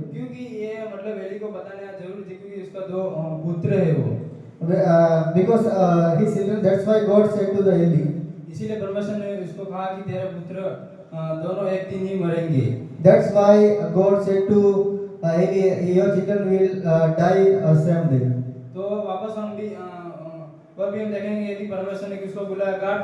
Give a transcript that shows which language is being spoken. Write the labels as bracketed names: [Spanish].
[Hindi] क्योंकि ये मतलब एली को बताना जरूरी थी, क्योंकि उसका दो पुत्र है वो। [English] Because his children, that's why God said to the Eli. [Hindi] इसीलिए परमेश्वर ने उसको कहा कि तेरा पुत्र दोनों एक दिन ही मरेंगे। [English] That's why God said to Eli, your children will die same day. [Hindi] तो वापस हम भी और भी हम देखेंगे कि परमेश्वर ने किसको बुलाया।